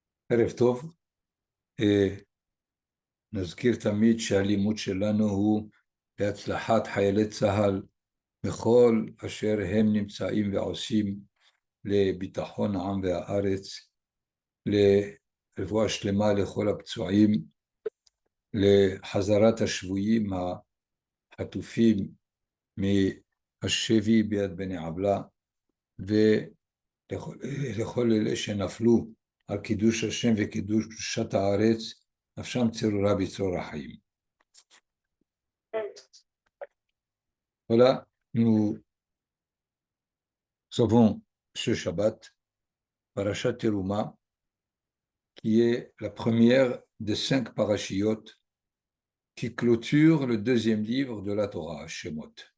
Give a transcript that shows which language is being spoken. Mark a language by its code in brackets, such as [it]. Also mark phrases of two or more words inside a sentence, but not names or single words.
[he] ערב טוב, נזכיר תמיד שהלימוד שלנו הוא להצלחת חיילי צה"ל בכל אשר הם נמצאים ועושים לביטחון העם והארץ, לרפואה שלמה לכל הפצועים, לחזרת השבויים החטופים מהשבי ביד בני עוולה, ולכל אלה שנפלו על קידוש השם וקידוש קדושת הארץ, נפשם צרורה בצרור החיים. [fr] Voilà, nous avons ce Shabbat, [he] פרשת תרומה, [fr] qui est la première des 5 parachiotes qui clôturent le deuxième livre de la Torah, Shemot.